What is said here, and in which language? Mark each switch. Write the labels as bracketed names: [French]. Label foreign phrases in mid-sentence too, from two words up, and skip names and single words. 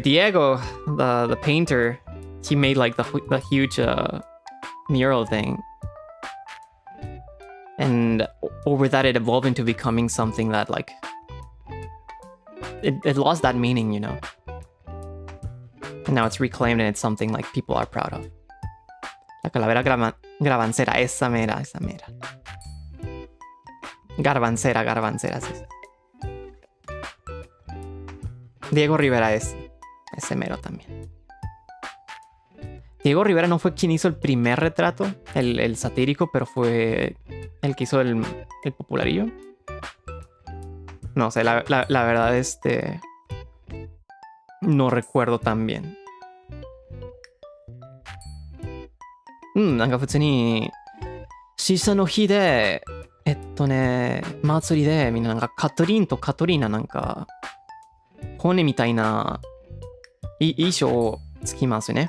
[English] Diego, the painter, he made like the huge mural thing. And over that, it evolved into becoming something that like... It lost that meaning, you know. And now it's reclaimed and it's something like people are proud of. [Spanish] La calavera garbancera, esa mera, esa mera. Garbancera, sí. Diego Rivera es ese mero también. Diego Rivera no fue quien hizo el primer retrato, el satírico, pero fue el que hizo el popularillo. No sé, la verdad, no recuerdo tan bien. [Japanese] なんか普通に、シシャの日で、祭りで、みんななんかカトリンとカトリーナなんか、骨みたいな、衣装をつきますね。